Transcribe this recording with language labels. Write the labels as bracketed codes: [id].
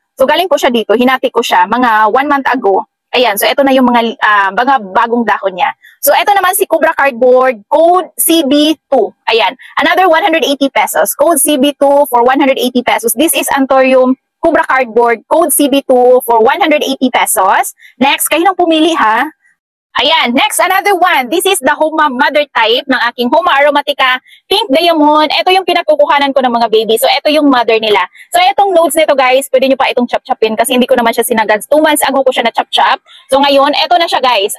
[tl] So, galing ko siya dito, hinati ko siya mga 1 month ago. Ayan, so ito na yung mga bagong dahon niya. So, ito naman si Cobra cardboard, code CB2. Ayan, [en] another 180 pesos. Code CB2 for 180 pesos. This is Antorium Cobra cardboard, code CB2 for 180 pesos. [tl] Next, kayo nang pumili ha. Ayan, next, another one. [en] This is the Homa mother type [tl] ng aking [en] Homa Aromatica Pink Diamond. [tl] Ito yung pinagkukuhanan ko ng mga baby. So, ito yung mother nila. So, itong nodes nito guys, pwede nyo pa itong chop-chopin kasi hindi ko naman siya sinagad. 2 months ago ko siya na chop-chop. So, ngayon, ito na siya guys.